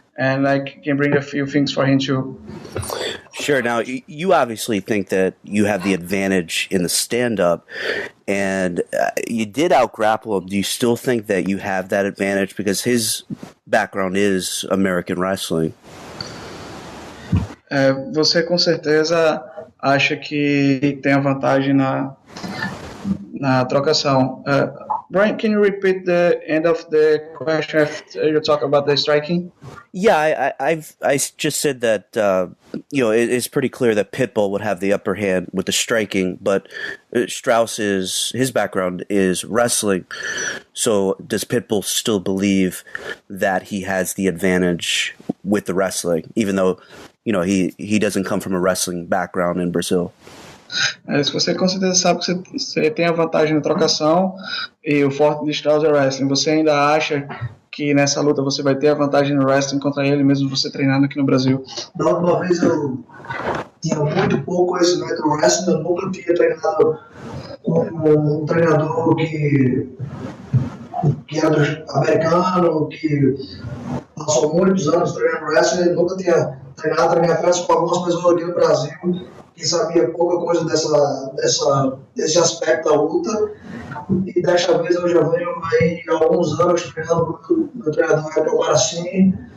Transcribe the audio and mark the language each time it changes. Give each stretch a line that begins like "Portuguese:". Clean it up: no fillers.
English: and I can bring a few things for him too. Sure. Now, you obviously think that you have the advantage in the stand-up, and you did out-grapple him. Do you still think that you have that advantage? Because his background is American wrestling.
Portuguese: Você com certeza acha que tem a vantagem na trocação.
English: Brian, can you repeat the end of the question after you talk about the striking? Yeah, I just said that it's pretty clear that Pitbull would have the upper hand with the striking, but his background is wrestling. So does Pitbull still believe that he has the advantage with the wrestling, even though he doesn't come from a wrestling background in Brazil?
Portuguese: Se você com certeza sabe que você tem a vantagem na trocação e o forte de Strauss é wrestling, você ainda acha que nessa luta você vai ter a vantagem no wrestling contra ele, mesmo você treinando aqui no Brasil? Da última vez eu tinha muito pouco conhecimento do wrestling, eu nunca tinha treinado com um treinador que era americano, que passou muitos anos treinando wrestling, eu nunca tinha treinado na minha frente com algumas pessoas aqui no Brasil que sabia pouca coisa desse aspecto da luta, e desta vez eu já venho aí há alguns anos treinando com o meu treinador é o Aronson.